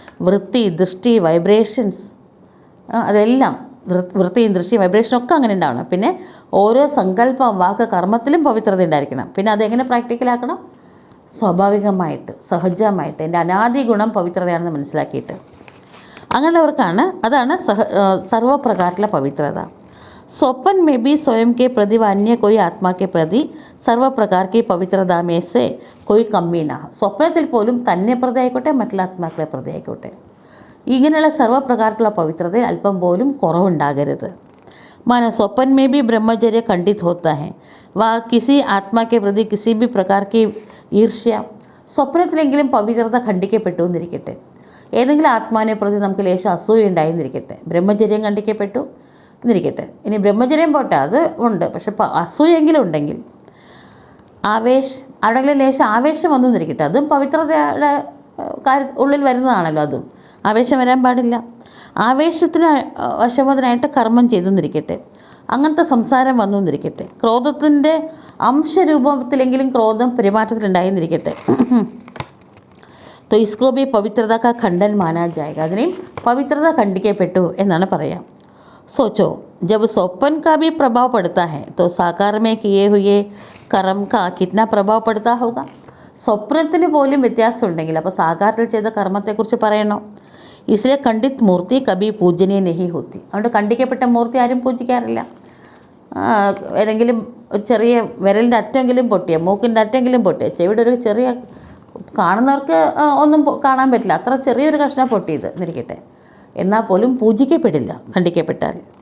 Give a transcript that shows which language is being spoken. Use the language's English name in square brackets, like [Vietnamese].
[Malayalam] വൃത്തി ദൃഷ്ടി വൈബ്രേഷൻസ്, അതെല്ലാം വൃത്തിയും ദൃഷ്ടിയും വൈബ്രേഷനും ഒക്കെ അങ്ങനെ ഉണ്ടാവണം. പിന്നെ ഓരോ സങ്കല്പം വാക്ക് കർമ്മത്തിലും പവിത്രത ഉണ്ടായിരിക്കണം. പിന്നെ അതെങ്ങനെ പ്രാക്ടിക്കലാക്കണം? സ്വാഭാവികമായിട്ട് സഹജമായിട്ട് എൻ്റെ അനാദി ഗുണം പവിത്രതയാണെന്ന് മനസ്സിലാക്കിയിട്ട് അങ്ങനെയുള്ളവർക്കാണ്, അതാണ് സർവ്വപ്രകാരത്തിലുള്ള പവിത്രത. [Hindi] സ്വപ്ൻ में भी स्वयं के प्रति व अन्य कोई आत्मा के प्रति सर्व प्रकार की पवित्रता में से कोई कमी ना हो. [Malayalam] സ്വപ്നത്തിൽ പോലും തന്നെ പ്രതി ആയിക്കോട്ടെ മറ്റുള്ള ആത്മാക്കളെ പ്രതി ആയിക്കോട്ടെ ഇങ്ങനെയുള്ള സർവ്വപ്രകാരത്തിലുള്ള പവിത്രതയിൽ അല്പം പോലും കുറവുണ്ടാകരുത്. [Hindi] मानो स्वप्न में भी ब्रह्मचर्य खंडित होता है, वह किसी आत्मा के प्रति किसी भी प्रकार की ഈർഷ്യ. [Malayalam] സ്വപ്നത്തിലെങ്കിലും പവിത്രത ഖണ്ഡിക്കപ്പെട്ടു എന്നിരിക്കട്ടെ, ഏതെങ്കിലും ആത്മാവിനെ പ്രതി നമുക്ക് ലേശം അസൂയ ഉണ്ടായിരുന്നിരിക്കട്ടെ, ബ്രഹ്മചര്യം ഖണ്ഡിക്കപ്പെട്ടു എന്നിരിക്കട്ടെ. ഇനി ബ്രഹ്മചര്യം പോട്ടെ, അത് ഉണ്ട്, പക്ഷെ അസൂയെങ്കിലും ഉണ്ടെങ്കിൽ ആരുടെങ്കിലും ലേശം ആവേശം വന്നു എന്നിരിക്കട്ടെ, അതും പവിത്രതയുടെ ഉള്ളിൽ വരുന്നതാണല്ലോ. അതും ആവേശം വരാൻ പാടില്ല. ആവേശത്തിന് വശമതിനായിട്ട് കർമ്മം ചെയ്തു എന്നിരിക്കട്ടെ, അങ്ങനത്തെ സംസാരം വന്നു എന്നിരിക്കട്ടെ, ക്രോധത്തിൻ്റെ അംശരൂപത്തിലെങ്കിലും ക്രോധം പെരുമാറ്റത്തിലുണ്ടായിരുന്നിരിക്കട്ടെ. [Hindi] तो इसको भी पवित्रता का खंडन माना जाएगा. [Malayalam] അതിനെയും പവിത്രത ഖണ്ഡിക്കപ്പെട്ടു എന്നാണ് പറയാം. [Hindi] सोचो, जब स्वप्न का भी प्रभाव पड़ता है तो साकार में किए हुए कर्म का कितना प्रभाव पड़ता होगा. [Malayalam] സ്വപ്നത്തിന് പോലും വ്യത്യാസം ഉണ്ടെങ്കിൽ അപ്പോൾ സാകാരത്തിൽ ചെയ്ത കർമ്മത്തെക്കുറിച്ച് പറയണോ. [Hindi] इसलिए खंडित मूर्ति कभी पूजनीय नहीं होती. [Malayalam] അതുകൊണ്ട് ഖണ്ഡിക്കപ്പെട്ട മൂർത്തി ആരും പൂജിക്കാറില്ല. ഏതെങ്കിലും ഒരു ചെറിയ വിരലിൻ്റെ അറ്റമെങ്കിലും പൊട്ടിയ, മൂക്കിൻ്റെ അറ്റമെങ്കിലും പൊട്ടിയ, ചെവിയുടെ ഒരു ചെറിയ, കാണുന്നവർക്ക് ഒന്നും കാണാൻ പറ്റില്ല, അത്ര ചെറിയൊരു കഷ്ണം പൊട്ടിയത് എന്നിരിക്കട്ടെ, എന്നാൽ പോലും പൂജിക്കപ്പെടില്ല ഖണ്ഡിക്കപ്പെട്ടാൽ.